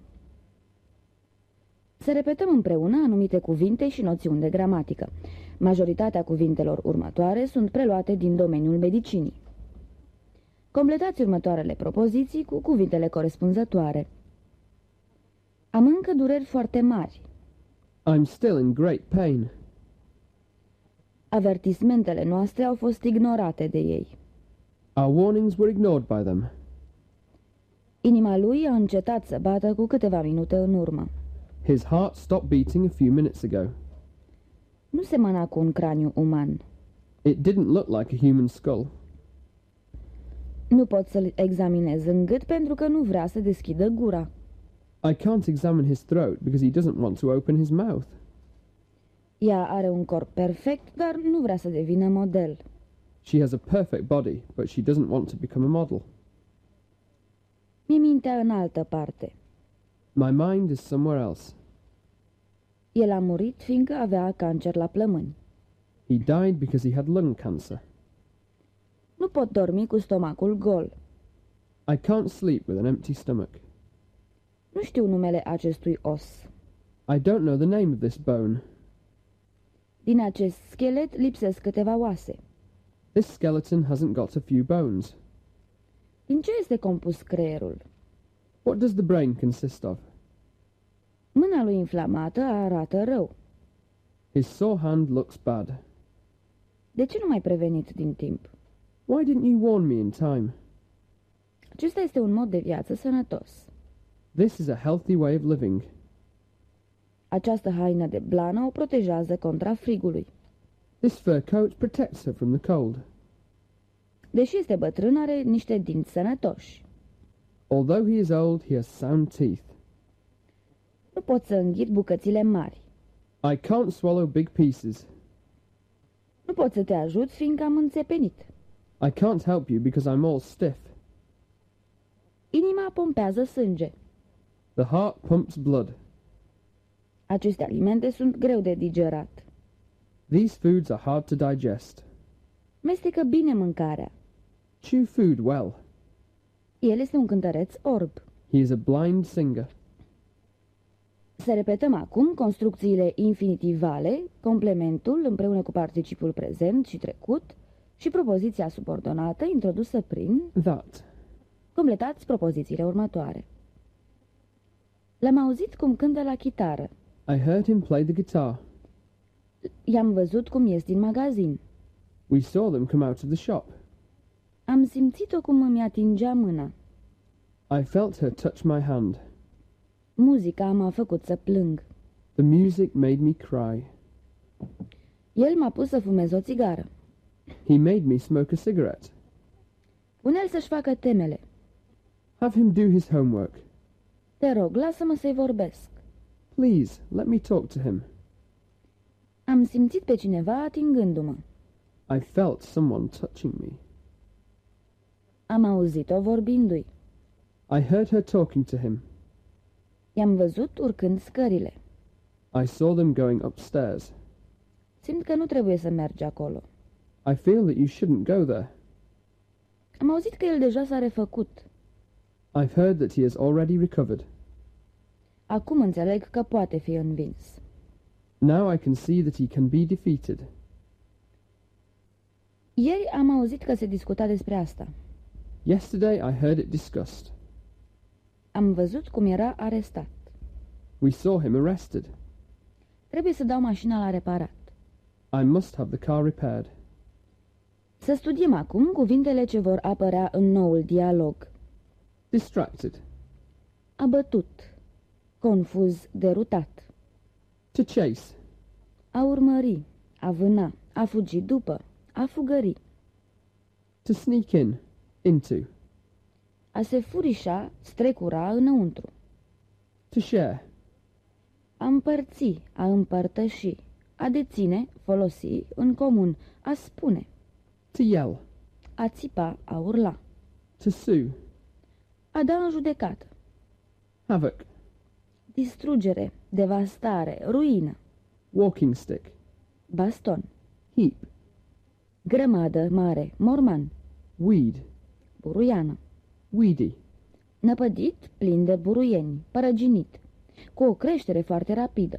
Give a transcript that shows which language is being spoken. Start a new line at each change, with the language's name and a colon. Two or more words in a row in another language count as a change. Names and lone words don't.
Romanian: Să repetăm împreună anumite cuvinte și noțiuni de gramatică. Majoritatea cuvintelor următoare sunt preluate din domeniul medicinii. Completați următoarele propoziții cu cuvintele corespunzătoare. Am încă dureri foarte mari.
English: I'm still in great pain.
Romanian: Avertismentele noastre au fost ignorate de ei.
English: Our warnings were ignored by them.
Romanian: Inima lui a încetat să bată cu câteva minute în urmă.
English: His heart stopped beating a few minutes ago.
Romanian: Nu semăna cu un craniu uman.
English: It didn't look like a human skull.
Romanian: Nu pot să-l examinez în gât pentru că nu vrea să deschidă gura.
English: I can't examine his throat because he doesn't want to open his mouth.
Romanian: Ea are un corp perfect, dar nu vrea să devină model.
English: She has a perfect body, but she doesn't want to become a model.
Romanian: Mi-e mintea în altă parte.
English: My mind is somewhere else.
Romanian: El a murit fiindcă avea cancer la plămâni.
English: He died because he had lung cancer.
Romanian: Nu pot dormi cu stomacul gol.
English: I can't sleep with an empty stomach.
Romanian: Nu știu numele acestui os.
English: I don't know the name of this bone.
Romanian: Din acest schelet lipsesc câteva oase.
English: This skeleton hasn't got a few bones.
Romanian: Din ce este compus creierul?
English: What does the brain consist of?
Romanian: Mâna lui inflamată arată rău.
English: His sore hand looks bad.
Romanian: De ce nu m-ai prevenit din timp?
English: Why didn't you warn me in time?
Romanian: Acesta este un mod de viață sănătos.
English: This is a healthy way of living.
Romanian: Această haină de blană o protejează contra frigului.
English: This fur coat protects her from the cold.
Romanian: Deși este bătrân, are niște dinți sănătoși.
English: Although he is old, he has sound teeth.
Romanian: Nu pot să înghit bucățile mari.
English: I can't swallow big pieces.
Romanian: Nu pot să te ajut fiindcă am înțepenit.
English: I can't help you because I'm all stiff.
Romanian: Inima pompează sânge.
English: The heart pumps blood.
Romanian: Aceste alimente sunt greu de digerat.
English: These foods are hard to digest.
Romanian: Mestecă bine mâncarea.
English: Chew food well.
Romanian: El este un cântăreț orb.
English: He is a blind singer.
Romanian: Să repetăm acum construcțiile infinitivale, complementul împreună cu participul prezent și trecut și propoziția subordonată introdusă prin... That. Completați propozițiile următoare. L-am auzit cum cântă la chitară.
English: I heard him play the guitar.
Romanian: I-am văzut cum ies din magazin.
English: We saw them come out of the shop.
Romanian: Am simțit-o cum îmi atingea mâna.
English: I felt her touch my hand.
Romanian: Muzica m-a făcut să plâng.
English: The music made me cry.
Romanian: El m-a pus să fumez o țigară.
English: He made me smoke a cigarette.
Romanian: Pune-l să-și facă temele.
English: Have him do his homework.
Romanian: Te rog, lasă-mă să-i vorbesc.
English: Please, let me talk to him.
Romanian: Am simțit pe cineva atingându-mă.
English: I felt someone touching me.
Romanian: Am auzit-o vorbindu-i.
English: I heard her talking to him.
Romanian: I-am văzut urcând scările.
English: I saw them going upstairs.
Romanian: Simt că nu trebuie să mergi acolo.
English: I feel that you shouldn't go there.
Romanian: Am auzit că el deja s-a refăcut.
English: I've heard that he has already recovered.
Romanian: Acum înțeleg că poate fi învins.
English: Now I can see that he can be defeated.
Romanian: Ieri am auzit că se discuta despre asta.
English: Yesterday I heard it discussed.
Romanian: Am văzut cum era arestat.
English: We saw him arrested.
Romanian: Trebuie să dau mașina la reparat.
English: I must have the car repaired.
Romanian: Să studiem acum cuvintele ce vor apărea în noul dialog. Distracted. Abătut. Confuz, derutat.
English: To chase.
Romanian: A urmări. A vâna. A fugi după. A fugări.
English: To sneak in. Into.
Romanian: A se furișa, strecura înăuntru.
English: To share.
Romanian: A împărți, a împărtăși. A deține, folosi, în comun. A spune.
English: To yell.
Romanian: A țipa, a urla.
English: To sue.
Romanian: A da în judecată. Havoc. Distrugere, devastare, ruină.
English: Walking stick.
Romanian: Baston. Heap. Grămadă mare, morman. Weed. Buruiană. Weedy. Năpădit, plin de buruieni, părăginit, cu o creștere foarte rapidă.